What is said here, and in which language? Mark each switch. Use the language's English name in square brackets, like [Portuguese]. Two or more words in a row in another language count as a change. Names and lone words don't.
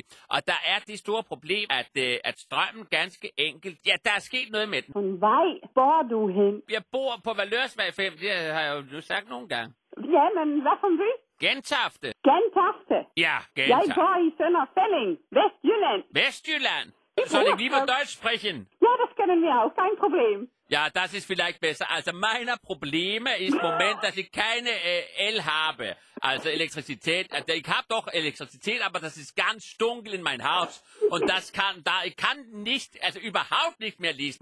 [Danish] Og der er det store problem, at strømmen ganske enkelt... Ja, der er sket noget med den. Hvilken vej bor du hen? Jeg bor på Valørsvej 5, det har jeg jo nu sagt nogle gange. Ja, men hvad for en by? Gentofte. Gentofte? Ja, Gentofte. Jeg bor i Sønderfælling, Vestjylland. [German] Vestjylland? [Danish] Så det [German] lieber Deutsch sprechen? Ja, das können wir auch, kein Problem. Ja, das ist vielleicht besser. Also meine Probleme ist im Moment, dass ich keine El habe, also Elektrizität. Also ich habe doch Elektrizität, aber das ist ganz dunkel in mein Haus. Und ich kann nicht, also überhaupt nicht mehr lesen.